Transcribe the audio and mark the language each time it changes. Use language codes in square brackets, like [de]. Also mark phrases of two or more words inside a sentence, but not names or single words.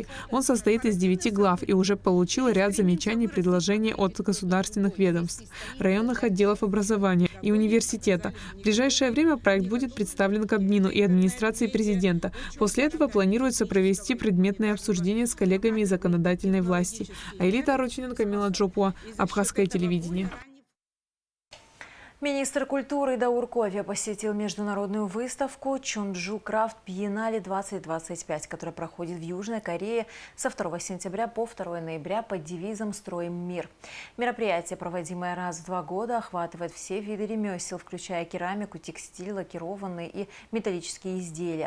[ru] Он состоит из 9 глав и уже получил ряд замечаний и предложений от государственных ведомств, районных отделов образования и университета. В ближайшее время проект будет представлен Кабмину и администрации президента. После этого планируется провести предметное обсуждение с коллегами из законодательной власти. Аэлита Аручинен, Камила Джопуа, Абхазское телевидение. Министр культуры Даур Ковия посетил международную выставку «Чонджу Крафт Биеннале-2025», которая проходит в Южной Корее со 2 сентября по 2 ноября под девизом «Строим мир». Мероприятие, проводимое раз в 2 года, охватывает все виды ремесел, включая керамику, текстиль, лакированные и металлические изделия.